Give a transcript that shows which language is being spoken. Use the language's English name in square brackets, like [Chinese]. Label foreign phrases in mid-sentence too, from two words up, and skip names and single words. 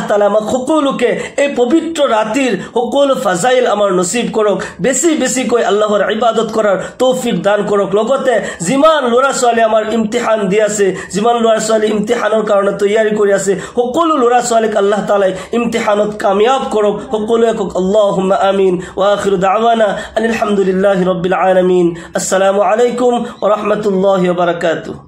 [Assamese] তাআলা আমাক সকলোকে এই পবিত্ৰ ৰাতিৰ সকলো ফাজাইল আমাৰ নসিব কৰক বেছি বেছি কৈ আল্লাহৰ ইবাদত কৰাৰ তৌফিক দান কৰক লগতে যিমান লৰা ছোৱালী আমাৰ ইমতিহান দি আছে যিমান লৰা ছোৱালী ইমতিহানৰ কাৰণে তৈয়াৰী কৰি আছে সকলো লৰা ছোৱালীক আল্লাহ তাআলাই ইমতিহানত কামিয়াব কৰক সকলোৱে কক [Arabic] اللهم آمين وآخر دعوانا الحمد لله رب العالمين السلام عليكم ورحمة الله وبركاته